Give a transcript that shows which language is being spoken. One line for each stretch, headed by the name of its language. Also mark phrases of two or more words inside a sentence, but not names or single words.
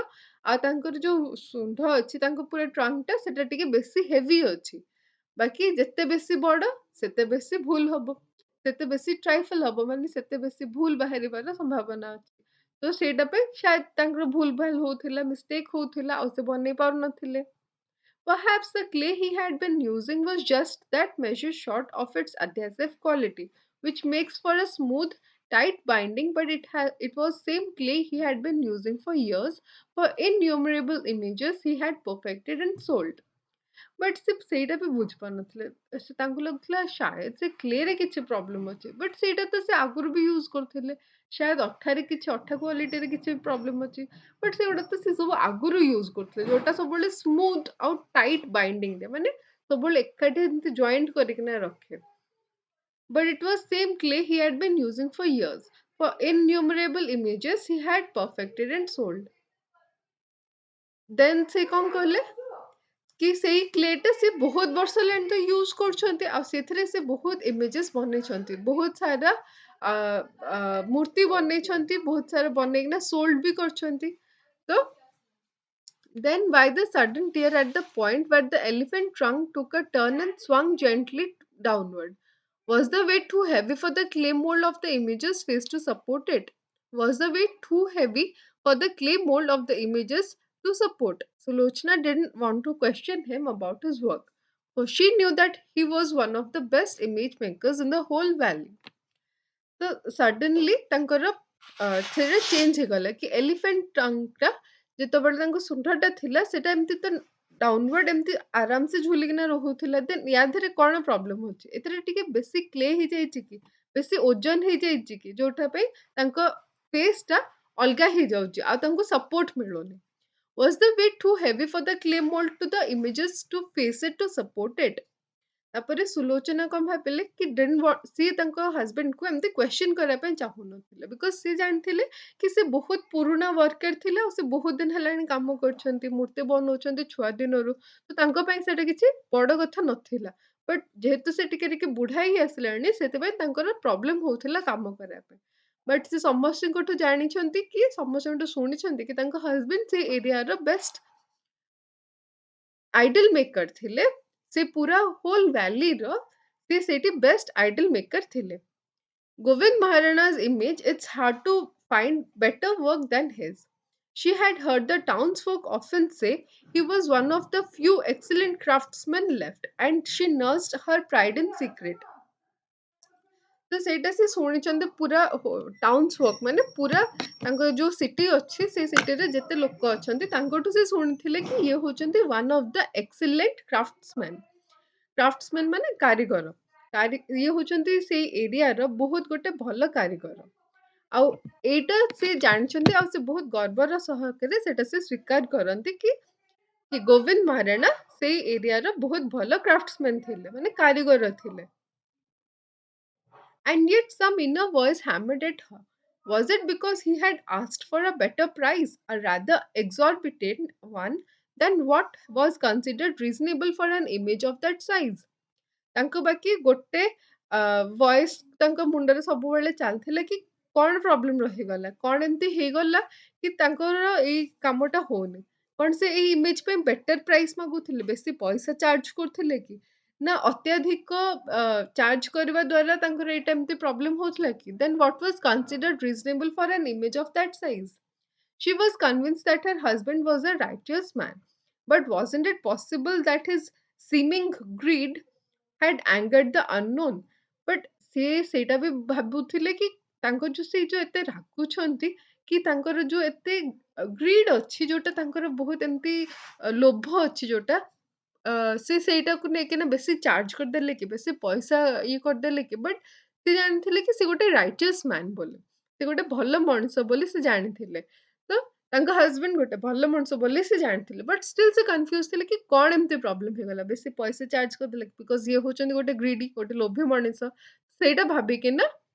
Odia: ଆଉ ତାଙ୍କର ଯୋଉ ଶୁଣ୍ଢ ଅଛି ତାଙ୍କ ପୁରା ଟ୍ରଙ୍କଟା ସେଟା ଟିକେ ବେଶୀ ହେଭି ଅଛି ବାକି ଯେତେ ବେଶୀ ବଡ ସେତେ ବେଶୀ ଭୁଲ ହବ ସେତେ ବେଶୀ ଟ୍ରାଇଫଲ ହବ ମାନେ ସେତେ ବେଶୀ ଭୁଲ ବାହାରିବାର ସମ୍ଭାବନା ଅଛି ତ ସେଇଟା ପାଇଁ ସାୟଦ ତାଙ୍କର ଭୁଲ ଭାଲ ହଉଥିଲା ମିଷ୍ଟେକ୍ ହଉଥିଲା ଆଉ ସେ ବନେଇ ପାରୁନଥିଲେ
English: Perhaps the clay he had been using was just that measure short of its adhesive quality, which makes for a smooth, tight binding, but it was same clay he had been using for years for innumerable images he had perfected and sold.
Odia: बट ସେ ସେଇଟା ବି ବୁଝିପାରୁନଥିଲେ ସେ ତାଙ୍କୁ ଲାଗୁଥିଲା ସାୟଦ ସେ କ୍ଲେରେ କିଛି ପ୍ରୋବ୍ଲେମ ଅଛି ବଟ୍ ସେଇଟା ତ ସେ ଆଗରୁ ବି ୟୁଜ କରୁଥିଲେ ସାୟଦ ଅଠାରେ କିଛି ଅଠା କ୍ୱାଲିଟିରେ କିଛି ପ୍ରୋବ୍ଲେମ ଅଛି ବଟ୍ ସେଗୁଡା ତ ସେ ସବୁ ଆଗରୁ ୟୁଜ କରୁଥିଲେ ଯୋଉଟା ସବୁବେଳେ ସ୍ମୁଥ ଆଉ ଟାଇଟ୍ ବାଇଣ୍ଡିଂରେ ମାନେ ସବୁବେଳେ ଏକାଠି ଏମିତି ଜଏଣ୍ଟ କରିକିନା ରଖେ
English: but it was same clay he had been using for years for innumerable images he had perfected and sold
Odia: then ସେ କଣ କଲେ କି ସେଇ କ୍ଲେଟା ସେ ବହୁତ ବର୍ଷ ହେଲାଣି ତ ୟୁଜ କରୁଛନ୍ତି ଆଉ ସେଥିରେ ସେ ବହୁତ ଇମେଜେସ୍ ବନେଇଛନ୍ତି ବହୁତ ସାରା ଆ, ମୂର୍ତ୍ତି ବନେଇଛନ୍ତି ବହୁତ ସାରା ବନେଇକିନା ସୋଲ୍ଡ ବି କରିଛନ୍ତି ତ
English: then by the sudden tear at the point where the elephant trunk took a turn and swung gently downward. Was the weight too heavy for the clay mold of the image's face to support it? Was the weight too heavy for the clay mold of the images to support? So Lochna didn't want to question him about his work, for she knew that he was one of the best image makers in the whole valley.
Odia: ତ ସଡନଲି ତାଙ୍କର ସେଟା ଚେଞ୍ଜ ହେଇଗଲା କି ଏଲିଫେଣ୍ଟ ଟଙ୍ଗଟା ଯେତେବେଳେ ତାଙ୍କ ଶୁଣ୍ଢଟା ଥିଲା ସେଟା ଏମିତି ତ ଡାଉନୱାର୍ଡ ଏମିତି ଆରାମସେ ଝୁଲିକିନା ରହୁଥିଲା ଦେନ୍ ୟା ଦେହରେ କଣ ପ୍ରୋବ୍ଲେମ ହଉଛି ଏଥିରେ ଟିକେ ବେଶୀ କ୍ଲେ ହେଇଯାଇଛି କି ବେଶୀ ଓଜନ ହେଇଯାଇଛି କି ଯୋଉଟା ପାଇଁ ତାଙ୍କ ଫେସ୍ ଟା ଅଲଗା ହେଇଯାଉଛି ଆଉ ତାଙ୍କୁ ସପୋର୍ଟ ମିଳୁନି
English: Was the weight too heavy for the clay mold to the images to face it to support it?
Odia: ତାପରେ ସୁଲୋଚନା କଣ ଭାବିଲେ କି ସିଏ ତାଙ୍କ ହଜବେଣ୍ଡକୁ ଏମିତି କ୍ୱେଶ୍ଚନ କରିବା ପାଇଁ ଚାହୁଁନଥିଲେ ବିକଜ ସିଏ ଜାଣିଥିଲେ କି ସେ ବହୁତ ପୁରୁଣା ୱାର୍କର ଥିଲେ ଆଉ ସେ ବହୁତ ଦିନ ହେଲାଣି କାମ କରୁଛନ୍ତି ମୂର୍ତ୍ତି ବନଉଛନ୍ତି ଛୁଆ ଦିନରୁ ତ ତାଙ୍କ ପାଇଁ ସେଇଟା କିଛି ବଡ କଥା ନଥିଲା ବଟ୍ ଯେହେତୁ ସେ ଟିକେ ଟିକେ ବୁଢା ହେଇ ଆସିଲାଣି ସେଥିପାଇଁ ତାଙ୍କର ପ୍ରୋବ୍ଲେମ ହଉଥିଲା କାମ କରିବା ପାଇଁ ବଟ୍ ସେ ସମସ୍ତଙ୍କଠୁ ଜାଣିଛନ୍ତି କି ସମସ୍ତଙ୍କଠୁ ଶୁଣିଛନ୍ତି କି ତାଙ୍କ ହଜବେଣ୍ଡ ସେ
English: area's best
Odia: ଆଇଡଲ ମେକର ଥିଲେ ସେ ପୁରା ହୋଲ ଭ୍ୟାଲିର ସେ ସେଇଠି ବେଷ୍ଟ ଆଇଡଲ ମେକର ଥିଲେ
English: ଗୋବିନ୍ଦ ମହାରାଣା's image it's hard to find better work than his She had heard the townsfolk often say he was one of the few excellent craftsmen left, and she nursed her pride in secret.
Odia: ତ ସେଇଟା ସେ ଶୁଣିଛନ୍ତି ପୁରା
English: towns work
Odia: ମାନେ ପୁରା ତାଙ୍କ ଯୋଉ ସିଟି ଅଛି ସେଇ ସିଟିରେ ଯେତେ ଲୋକ ଅଛନ୍ତି ତାଙ୍କଠୁ ସେ ଶୁଣିଥିଲେ କି ଇଏ ହଉଛନ୍ତି
English: one of the excellent craftsman
Odia: ମାନେ କାରିଗର ଇଏ ହଉଛନ୍ତି ସେଇ ଏରିଆର ବହୁତ ଗୋଟେ ଭଲ କାରିଗର ଆଉ ଏଇଟା ସେ ଜାଣିଛନ୍ତି ଆଉ ସେ ବହୁତ ଗର୍ବର ସହକାରେ ସେଟା ସେ ସ୍ୱୀକାର କରନ୍ତି କି ଗୋବିନ୍ଦ ମହାରାଣା ସେଇ ଏରିଆର ବହୁତ ଭଲ କ୍ରାଫ୍ଟସମ୍ୟାନ ଥିଲେ ମାନେ କାରିଗର ଥିଲେ.
English: And yet some inner voice hammered at her. Was it because he had asked for a better price, a rather exorbitant one, than what was considered reasonable for an image of that size?
Odia: ତାଙ୍କ ବାକି ଗୋଟେ ଭଏସ୍ ତାଙ୍କ ମୁଣ୍ଡରେ ସବୁବେଳେ ଚାଲିଥିଲା କି କଣ ପ୍ରୋବ୍ଲେମ ରହିଗଲା କଣ ଏମିତି ହେଇଗଲା କି ତାଙ୍କର ଏଇ କାମଟା ହଉନି କଣ ସେ ଏଇ ଇମେଜ ପାଇଁ
English: better price
Odia: ମାଗୁଥିଲେ ବେଶୀ ପଇସା ଚାର୍ଜ କରୁଥିଲେ କି ନା ଅତ୍ୟଧିକ ଚାର୍ଜ କରିବା ଦ୍ୱାରା ତାଙ୍କର ଏଇଟା ଏମିତି ପ୍ରୋବ୍ଲେମ ହଉଥିଲା କି ଦେନ୍
English: what was considered reasonable for an image of that size? She was convinced that her husband was a righteous man, but wasn't it possible that his seeming greed had angered the unknown?
Odia: But ସେ ସେଇଟା ବି ଭାବୁଥିଲେ କି ତାଙ୍କ ଯୋଉ ସେଇ ଯୋଉ ଏତେ ରାଗୁଛନ୍ତି କି ତାଙ୍କର ଯୋଉ ଏତେ ଗ୍ରିଡ୍ ଅଛି ଯୋଉଟା ତାଙ୍କର ବହୁତ ଏମିତି ଲୋଭ ଅଛି ଯୋଉଟା ସେ ସେଇଟାକୁ ନେଇକିନା ବେଶୀ ଚାର୍ଜ କରିଦେଲେ କି ବେଶୀ ପଇସା ଇଏ କରିଦେଲେ କି ବଟ୍ ସେ ଜାଣିଥିଲେ କି ସେ ଗୋଟେ
English: righteous man
Odia: ବୋଲି ସେ ଗୋଟେ ଭଲ ମଣିଷ ବୋଲି ସେ ଜାଣିଥିଲେ ତ ତାଙ୍କ ହଜବେଣ୍ଡ ଗୋଟେ ଭଲ ମଣିଷ ବୋଲି ସେ ଜାଣିଥିଲେ
English: but still
Odia: ସେ କନଫ୍ୟୁଜ ଥିଲେ କି କଣ ଏମିତି ପ୍ରୋବ୍ଲେମ ହେଇଗଲା ବେଶୀ ପଇସା ଚାର୍ଜ କରିଦେଲେ ବିକଜ ଇଏ ହଉଛନ୍ତି ଗୋଟେ ଗ୍ରିଡି ଗୋଟେ ଲୋଭୀ ମଣିଷ ସେଇଟା ଭାବିକିନା